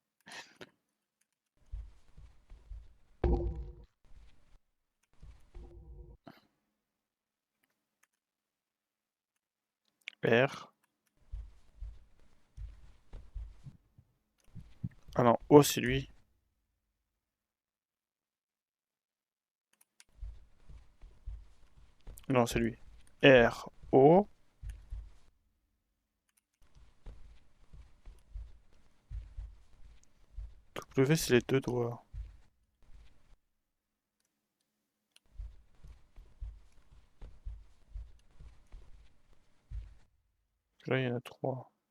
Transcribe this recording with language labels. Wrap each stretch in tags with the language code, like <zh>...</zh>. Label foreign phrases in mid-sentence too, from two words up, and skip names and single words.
<fr>R. Ah non, O c'est lui. Non, c'est lui. R, O. W c'est les deux doigts. Là il y en a trois.</fr>